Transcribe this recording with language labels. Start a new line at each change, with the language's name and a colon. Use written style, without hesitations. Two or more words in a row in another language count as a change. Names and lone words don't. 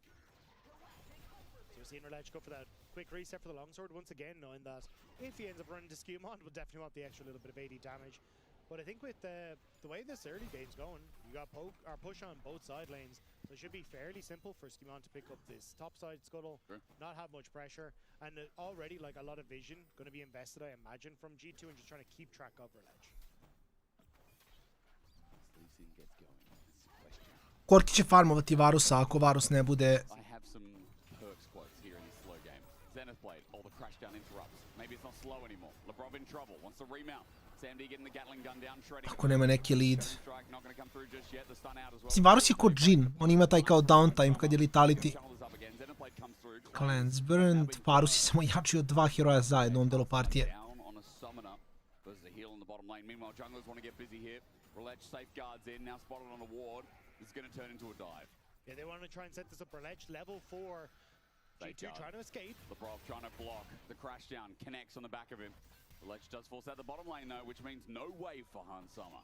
English: So we're seeing Relech go for that quick reset for the longsword once again, knowing that if he ends up running to Skewmont, we'll definitely want the extra little bit of AD damage. But I think with the way this early game's going, you got push on both side lanes, so it should be fairly simple for Skewmont to pick up this top side scuttle, not have much pressure, and already like a lot of vision going to be invested, I imagine, from G2 and just trying to keep track of Relech.
Serbian: Korki će farmovati Varusa ako Varus ne bude...
English: I have some perks quotes here in this slow game. Zenith Blade, all the crash down interrupts. Maybe it's not slow anymore. Lebrov in trouble, wants to remount. Sam D getting the Gatling gun down, shredding.
Serbian: Ako nema neki lead.
English: Strike not going to come through just yet. The stun out as well.
Serbian: Mislim, Varus je kod Jhin, on ima taj kao downtime kad je Letality.
English: Cleanse Burned,
Serbian: Varus je samo jači od 2 heroja zajedno u ovom delu partije.
English: Meanwhile, junglers want to get busy here. Relech safeguards in, now spotted on a ward. This is going to turn into a dive. Yeah, they want to try and set this up. Relech level 4. G2 trying to escape. Lebrov trying to block. The crash down connects on the back of him. Relech does force out the bottom lane though, which means no wave for Hansama.